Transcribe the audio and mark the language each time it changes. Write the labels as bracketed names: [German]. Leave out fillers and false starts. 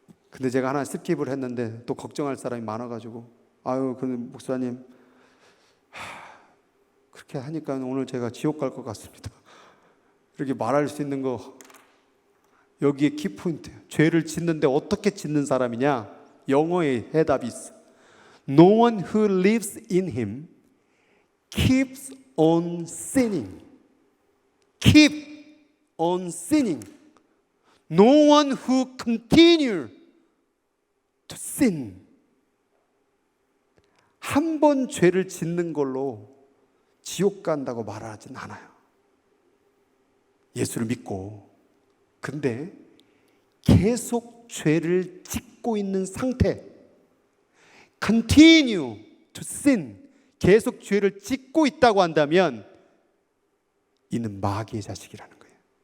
[Korean] 근데 제가 하나 스킵을 했는데 또 걱정할 사람이 많아가지고, 아유, 그 목사님 그렇게 하니까 오늘 제가 지옥 갈 것 같습니다. 이렇게 말할 수 있는 거, 여기에 키포인트예요. 죄를 짓는데 어떻게 짓는 사람이냐? 영어의 해답이 있어. [English] No one who lives in him keeps on sinning. Keep on sinning. No one who continue to sin. [Korean] 한 번 죄를 짓는 걸로 지옥 간다고 말하진 않아요. 예수를 믿고, 근데 계속 죄를 짓고 있는 상태, [English] continue to sin, [Korean] 계속 죄를 짓고 있다고 한다면 이는 마귀의 자식이라는 거예요.